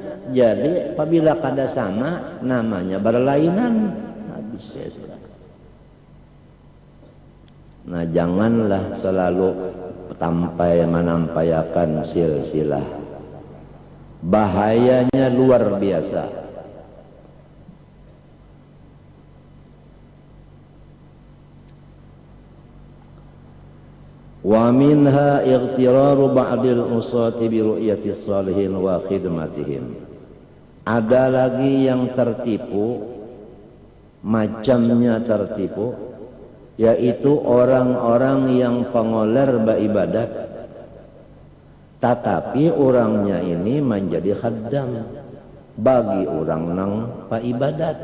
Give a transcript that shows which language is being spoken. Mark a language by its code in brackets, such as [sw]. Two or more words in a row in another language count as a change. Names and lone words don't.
[bjn] Jadi apabila kada sama namanya berlainan. [id] Habis ya sudah. Nah janganlah selalu menampayakan silsilah. Bahayanya luar biasa. [ar] ومنها اغترار بعض العصاة برؤية صالحين وخدمتهم. [id] Ada lagi yang tertipu, macamnya tertipu, yaitu orang-orang yang pengoler beribadat, tetapi orangnya ini menjadi khaddam bagi orang nang ibadat.